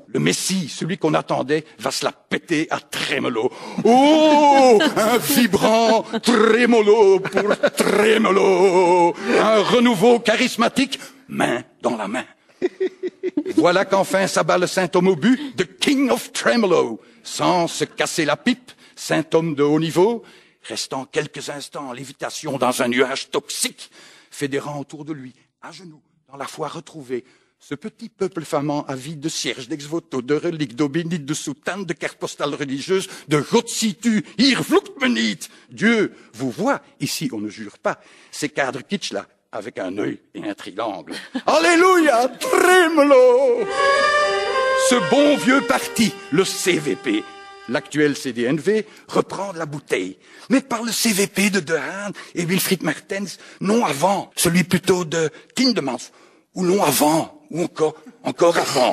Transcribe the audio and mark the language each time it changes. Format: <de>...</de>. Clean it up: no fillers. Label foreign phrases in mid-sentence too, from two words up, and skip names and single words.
<fr>Le Messie, celui qu'on attendait, va se la péter à Tremelo. Oh, un vibrant trémolo pour Tremelo. Un renouveau charismatique, main dans la main. Voilà qu'enfin s'abat le saint homme au but,</fr> <en>the King of Tremelo.</en> <fr>Sans se casser la pipe, saint homme de haut niveau, restant quelques instants en lévitation dans un nuage toxique, fédérant autour de lui, à genoux, dans la foi retrouvée, ce petit peuple flamand avide de cierges, d'ex-voto, de reliques, d'obénites, de soutanes, de cartes postales religieuses,</fr> <nl>de God ziet u, hier vloekt me niet.</nl> <fr>Dieu vous voit, ici on ne jure pas, ces cadres kitsch-là, avec un œil et un triangle. Alléluia, Tremelo! Ce bon vieux parti, le CVP, l'actuel CDNV, reprend la bouteille. Mais par le CVP de De Haan et Wilfried Martens, non avant, celui plutôt de Tindemans, ou non avant ou encore avant.</fr>